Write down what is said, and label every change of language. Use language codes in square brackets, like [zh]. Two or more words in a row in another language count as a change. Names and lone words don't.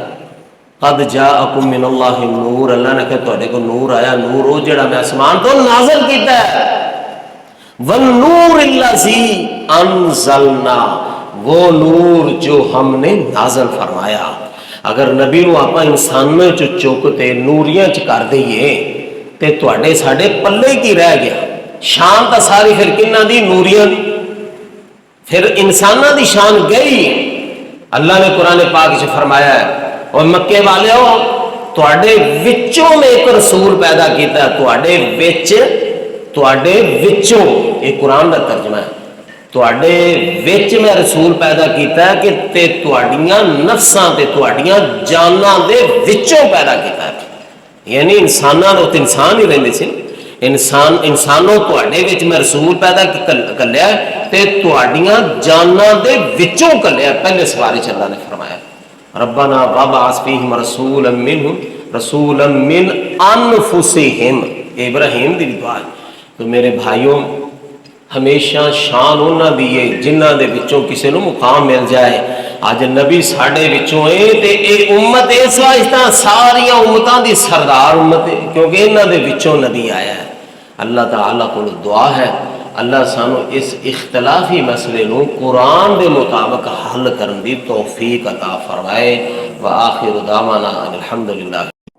[ar] قد جاءکم من اللہ نور، [pa] اللہ نے کہا تواڈے کو نور آیا، نور وہ جڑا میں آسمان تو نازل کیتا ہے۔ [ar] والنور الذی انزلنا، [ur] وہ نور جو ہم نے نازل فرمایا۔ [pa] اگر نبی نو آپ انسانوں چ چکتے نوریاں چ کر دئیے تے تواڈے ساڈے پلے کی رہ گیا؟ شان تا ساری پھر کنہاں دی؟ نوریاں دی۔ پھر انساناں دی شان گئی۔ اللہ نے قرآن پاک چ فرمایا ہے، اور مکے والے ہو تواڈے وچوں میں ایک رسول پیدا کیتا ہے، تواڈے وچوں، [ur] یہ قرآن کا ترجمہ ہے، [pa] تواڈے وچ میں رسول پیدا کیتا ہے کہ تے تواڈیاں نفساں تے تواڈیاں جاناں دے وچوں پیدا کیتا ہے۔ یعنی انساناں تو انسان ہی رہندے سی، انسانوں تواڈے وچ میں رسول پیدا کلیا تے تواڈیاں جاناں دے وچوں کلیا۔ پہلے سواری چ اللہ نے فرمایا [ar] ربنا وابعث فیہم رسولا منہم رسولا من انفسہم، [pa] ابراہیم دی دعا ہے۔ تو میرے بھائیوں، ہمیشہ شان انہاں دی ہے جنہاں دے وچوں کسے نو مقام مل جائے۔ اج نبی ساڈے وچوں ہے تے اے امت اس واسطے ساری امتاں دی سردار امت ہے کیونکہ انہاں دے وچوں نبی آیا ہے۔ اللہ تعالیٰ کو دعا ہے اللہ سانو اس اختلافی مسئلے نو قرآن دے مطابق حل کرن دی توفیق عطا فرمائے۔ [ar] وآخر دعوانا ان الحمدللہ۔